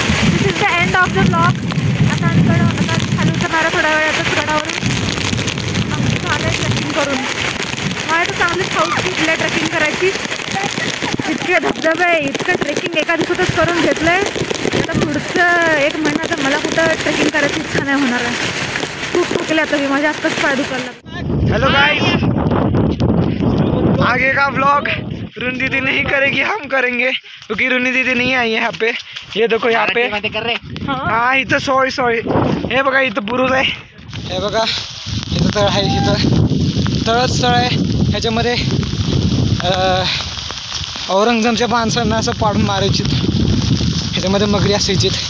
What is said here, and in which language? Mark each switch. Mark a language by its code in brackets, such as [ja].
[en] This is the end of the blog. [mr] आता खाली उतरणारा थोड्या वेळातच गडावरून झालं आहे ट्रेकिंग करून. मला तर चांगलीच हाऊस सुटली ट्रेकिंग करायची. इतके धबधबे इतकं ट्रेकिंग एका दिवसातच करून घेतलं आहे. आता पुढचं 1 महिना तर मला कुठं ट्रेकिंग करायची इच्छा नाही होणार आहे. खूप थकले आता मी. माझ्या आत्ताच पाय दुखायला. [hi] हेलो गाइस, आगे का व्लॉग रुन दीदी नहीं करेगी, हम करेंगे क्योंकि रुनी दीदी नहीं आई है यहाँ पे. ये देखो यहाँ पे [mr] हा इथं सोळी हे बघा इथं बुरुज आहे. हे बघा इथं तळ आहे. इथं तळच तळ आहे. ह्याच्यामध्ये औरंगजेबाच्या माणसांना असं पाडून मारायची. ह्याच्यामध्ये मगरी असायची.